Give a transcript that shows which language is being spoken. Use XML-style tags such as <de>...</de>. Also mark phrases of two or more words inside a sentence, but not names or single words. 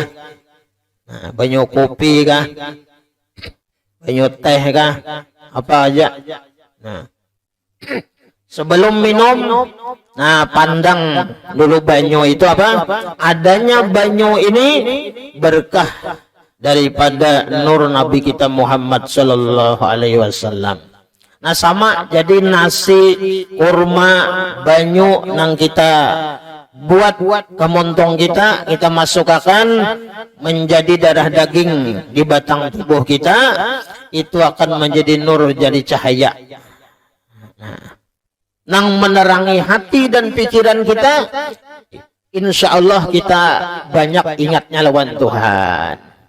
<bjn>Nah, banyu kopi kah? Banyu teh kah? Apa aja? Nah, sebelum minum, nah pandang dulu banyu itu apa? Adanya banyu ini berkah daripada nur Nabi kita Muhammad</bjn> <ar>sallallahu alaihi wasallam.</ar> <bjn>Nah, sama jadi nasi, kurma, banyu nang kita buat kemontong kita masukkan menjadi darah daging di batang tubuh kita, itu akan menjadi nur, jadi cahaya. Nah, nang menerangi hati dan pikiran kita,</bjn> <ar>insya Allah</ar> <bjn>kita banyak ingatnya lawan Tuhan.</bjn>